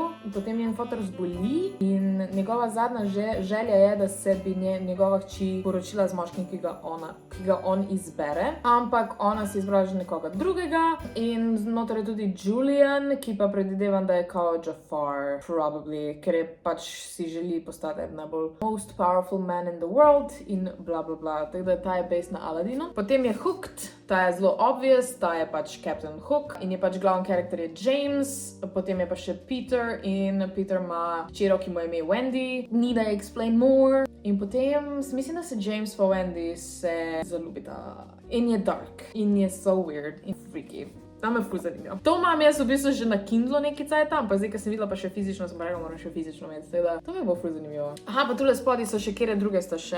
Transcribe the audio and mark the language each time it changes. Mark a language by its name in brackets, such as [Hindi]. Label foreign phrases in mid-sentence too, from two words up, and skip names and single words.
[Slovenian] Potem njen fotor zboli in njegova zadnja želja je, da se bi njegova hči poročila z moškim, ki ga on izbere. Ampak ona si izbrala že nekoga drugega in znotraj tudi Julian, ki pa predvidevam, da je kao Jafar, probably, ker je pač si želi postati najbolj [English] most powerful man in the world [Slovenian] in bla bla bla. Tako da ta je based na Aladinu. Potem je Hooked, ta je zelo obvious, ta je pač Captain Hook in je pač glavni karakter je James. Potem je pa še Peter in Peter ima hčero, ki mu je ime Wendy. [English] Need I explain more? [Slovenian] In potem mislim, da se James pa Wendy se zaljubita. In je dark. In je [English] so weird [Slovenian] in freaky. Tam me ful zanimivo. To imam jaz v bistvu že na Kindlu nekaj cajta, ampak zdaj, ko sem videla pa še fizično, sem rekla, moram še fizično imeti. Teda, to mi bo ful zanimivo. Aha, pa tule spodaj so še kere druge sta še.